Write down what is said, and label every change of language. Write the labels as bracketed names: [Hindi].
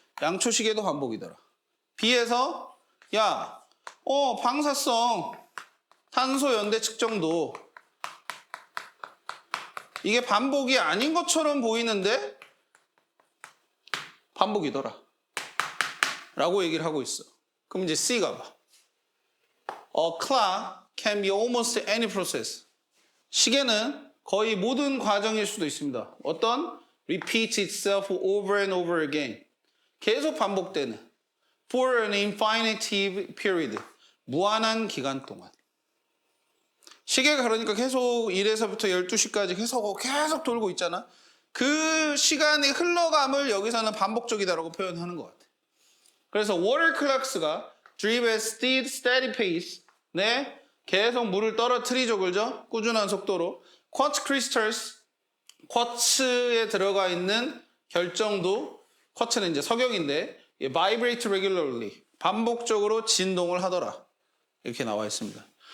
[Korean] 양초 시계도 반복이더라. B에서 야, 방사성 탄소 연대 측정도 이게 반복이 아닌 것처럼 보이는데 반복이더라 라고 얘기를 하고 있어. 그럼 이제 C가 봐. [English] A clock can be almost any process. [Korean] 시계는 거의 모든 과정일 수도 있습니다. 어떤? [English] Repeats itself over and over again. [Korean] 계속 반복되는. [English] For an infinite period. [Korean] 무한한 기간 동안. 시계가 그러니까 계속 1에서부터 12시까지 계속 돌고 있잖아. 그 시간의 흘러감을 여기서는 반복적이다라고 표현하는 것 같아. 그래서 [English] water clocks가 drive at steady pace. [Korean] 네, 계속 물을 떨어뜨리죠, 그죠? 꾸준한 속도로. [English] quartz crystals, [Korean] 쿼츠에 들어가 있는 결정도, 쿼츠는 이제 석영인데 [English] vibrate regularly, [Korean] 반복적으로 진동을 하더라. 이렇게 나와 있습니다.